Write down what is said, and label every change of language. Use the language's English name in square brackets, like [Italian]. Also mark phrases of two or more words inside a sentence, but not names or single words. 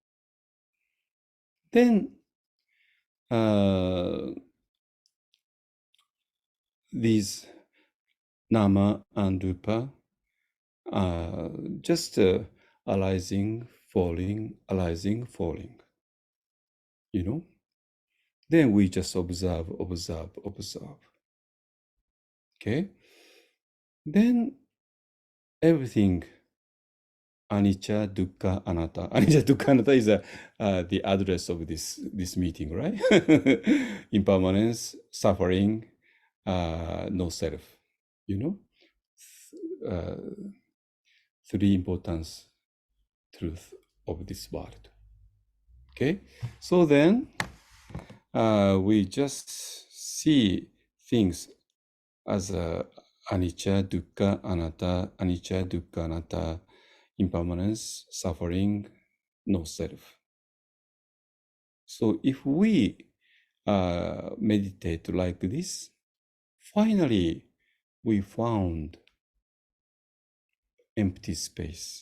[English] Then these nama and rupa are just arising, falling, arising, falling. You know? Then we just observe, observe, observe. Okay? Then everything, [Pali] anicca, dukkha, anatta. Anicca, dukkha, anatta [English] is the address of this meeting, right? Impermanence, suffering, no self. You know? Uh, three important truths of this world. Okay? So then, we just see things as [Pali] anicca, dukkha, anatta, anicca, dukkha, anatta, [English] impermanence, suffering, no self. So if we meditate like this, finally we found empty space.